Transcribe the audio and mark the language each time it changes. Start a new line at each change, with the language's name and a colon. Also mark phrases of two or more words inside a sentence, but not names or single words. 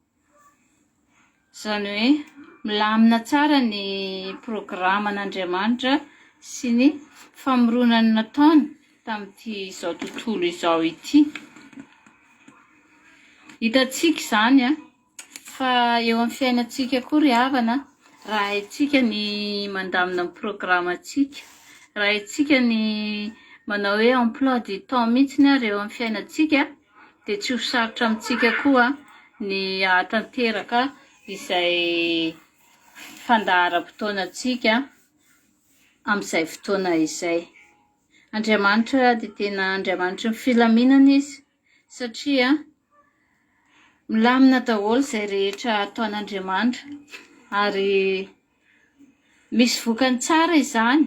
Malagasy: izany hoe milamina tsara ny programan'Andriamanitra sy ny famoronany nataony tamin'ity izao tontolo izao ity hitantsika izany fa eo amin'ny fiainantsika koa ry havana raha haitsika ny mandamina amin'ny programantsika raha haitsika ny manao hoe
French: emploi du temps
Malagasy: mihitsiny ary eo amin'ny fiainantsika dia tsy ho sarotra amintsika koa ny hahatanteraka izay fandaharam-potoanantsika amin'izay fotoana izay. Andriamanitra dia tena Andriamanitra ny filaminana izy satria milamina daholo izay rehetra ataon'Andriamanitra ary misy vokany tsara izany.